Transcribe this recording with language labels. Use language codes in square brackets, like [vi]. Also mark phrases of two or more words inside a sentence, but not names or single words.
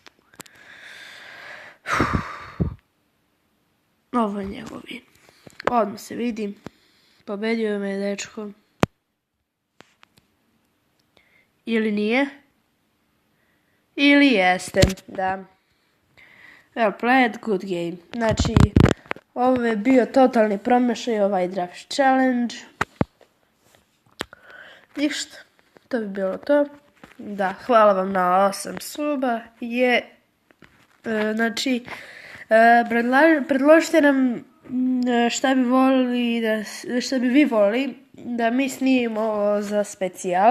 [sr] Ovo je njegov win. Odmah se vidi. Pobedio me dečko. Ili nije? Ili jeste, da. [en] Well played, good game. [sr] Znači, ovo je bio totalni promašaj, ovaj draft challenge. Ništa, to bi bilo to. Da, hvala vam na 8 suba. Znači, predložite nam šta bi vi volili da mi snimimo za specijal.